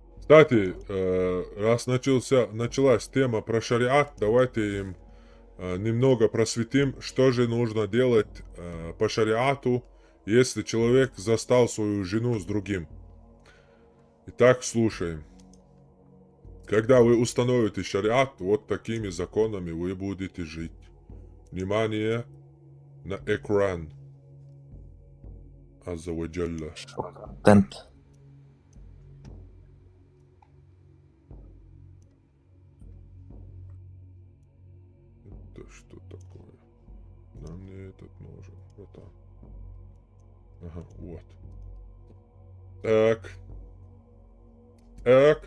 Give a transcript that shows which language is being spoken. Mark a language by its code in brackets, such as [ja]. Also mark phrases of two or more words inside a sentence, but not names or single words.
[ru] Кстати, раз началась тема про шариат, давайте им немного просветим, что же нужно делать по шариату, если человек застал свою жену с другим. Итак, слушаем. Когда вы установите шариат, вот такими законами вы будете жить. Внимание на экран. [ar] عز وجل. [ru] Тент. Это что такое? Нам не этот нужен, братан. Ага, вот. Так.